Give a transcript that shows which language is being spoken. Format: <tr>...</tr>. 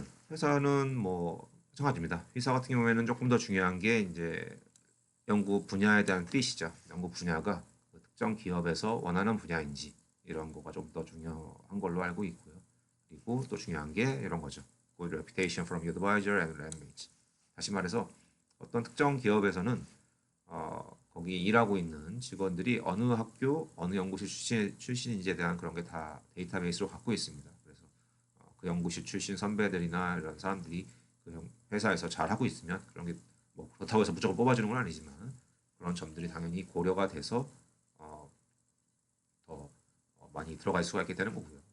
<ko>회사는 뭐 마찬가지입니다. 회사 같은 경우에는 조금 더 중요한 게 이제 연구 분야에 대한 뜻이죠. 연구 분야가 그 특정 기업에서 원하는 분야인지 이런 거가 좀 더 중요한 걸로 알고 있고요. 그리고 또 중요한 게 이런 거죠.</ko> <en>Good reputation from your advisor and landmates.</en> <ko>다시 말해서 어떤 특정 기업에서는 거기 일하고 있는 직원들이 어느 학교, 어느 연구실 출신인지에 대한 그런 게 다 데이터베이스로 갖고 있습니다. 그래서 그 연구실 출신 선배들이나 이런 사람들이 그 회사에서 잘 하고 있으면 그런 게 뭐 그렇다고 해서 무조건 뽑아주는 건 아니지만 그런 점들이 당연히 고려가 돼서 더 많이 들어갈 수가 있게 되는 거고요.</ko>